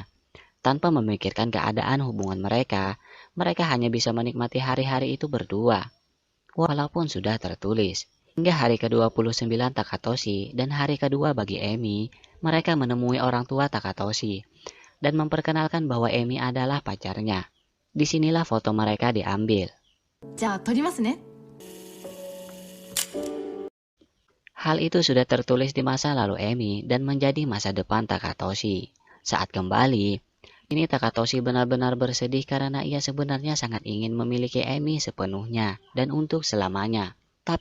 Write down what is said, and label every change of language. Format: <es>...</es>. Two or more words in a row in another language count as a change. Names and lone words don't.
<id>Tanpa memikirkan keadaan hubungan mereka, mereka hanya bisa menikmati hari-hari itu berdua. Walaupun sudah tertulis. Hingga hari ke-29 Takatoshi dan hari kedua bagi Emi, mereka menemui orang tua Takatoshi dan memperkenalkan bahwa Emi adalah pacarnya. Disinilah foto mereka diambil.</id> <ja>じゃあ撮りますね。</ja> <id>Hal itu sudah tertulis di masa lalu Emi dan menjadi masa depan Takatoshi. Saat kembali, ini Takatoshi benar-benar bersedih karena ia sebenarnya sangat ingin memiliki Emi sepenuhnya dan untuk selamanya.</id>